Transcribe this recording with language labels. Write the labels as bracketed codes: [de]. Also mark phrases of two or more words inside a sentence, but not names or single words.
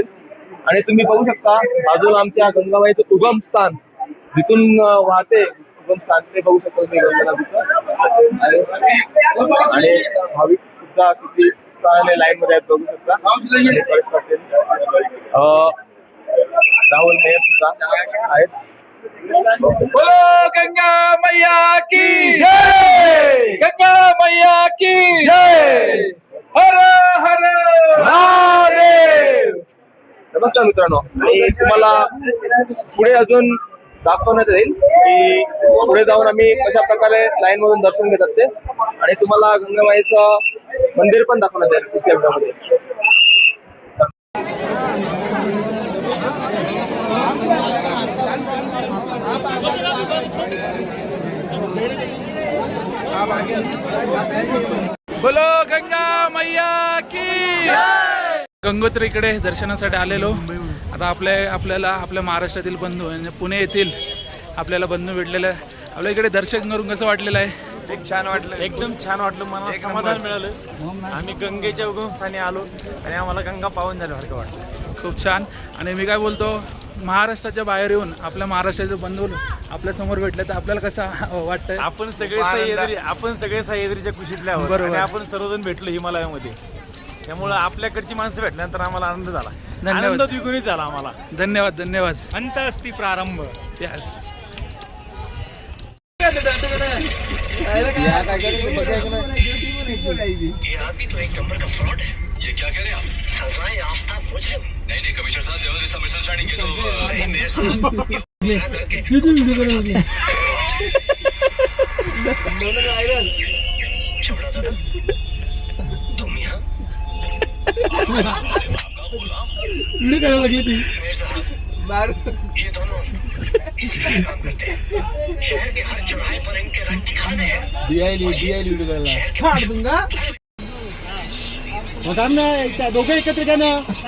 [mr] आणि तुम्ही बघू शकता बाजूला आमच्या गंगामाईचं उगमस्थान जिथून वाहते उगमस्थान ते बघू शकता तुम्ही गंगा नदीचं. आणि भाविक सुद्धा किती चांगले लाईन मध्ये आहेत बघू शकता. राहुल मेयर सुद्धा आहेत. [hi] बोलो गंगा मैया की जय, गंगा मैया की जय, हर हर महादेव. [mr] नमस्कार मित्रांनो, आणि तुम्हाला पुढे अजून दाखवण्यात येईल की पुढे जाऊन आम्ही कशा प्रकारे लाईन मधून दर्शन घेतात ते, आणि तुम्हाला गंगामाईचं मंदिर पण दाखवण्यात येईल कुस्केमध्ये. [hi] बोलो गंगा मैया की. [mr] गंगोत्रीकडे दर्शनासाठी आलेलो. आता आपल्याला आपल्या महाराष्ट्रातील बंधू म्हणजे पुणे येथील आपल्याला बंधू भेटलेले आहे. आपल्या इकडे दर्शन करून कसं वाटलेलं आहे? एक छान वाटलं, एकदम छान वाटलं, मला समाधान मिळालं. आम्ही गंगेच्या उगमस्थानी आलो आणि आम्हाला गंगा पावन झाल्यासारखं वाटलं. खूप छान. आणि मी काय बोलतो, महाराष्ट्राच्या बाहेर येऊन आपल्या महाराष्ट्राचे बंधू आपल्या समोर भेटले तर आपल्याला कसं वाटतंय? आपण सगळे सह्याद्रीच्या कुशीतले आहोत बरोबर. आणि आपण सर्वजण भेटलो हिमालयामध्ये. त्यामुळे आपल्याकडची माणसं भेटल्यानंतर आम्हाला आनंद झाला. धन्यवाद. आनंद द्विगुणित झाला आम्हाला. धन्यवाद धन्यवाद. अंत असती प्रारंभ. [en] यस. [hi] ये आदमी तो एक नंबर का फ्रॉड है. ये क्या कह रहे हैं आप? सजाए याफ्ता मुजरिम. नहीं कमिश्नर साहब, जबरदस्ती मिसअंडरस्टैंडिंग है तो नहीं मेरे छोड़ा था. तुम यहाँ ये दोनों इसी का काम करते हैं. शहर के हर चौराहे पर इनके रट्टी खाने हैं. [mr] दोघं एकत्र घ्या ना.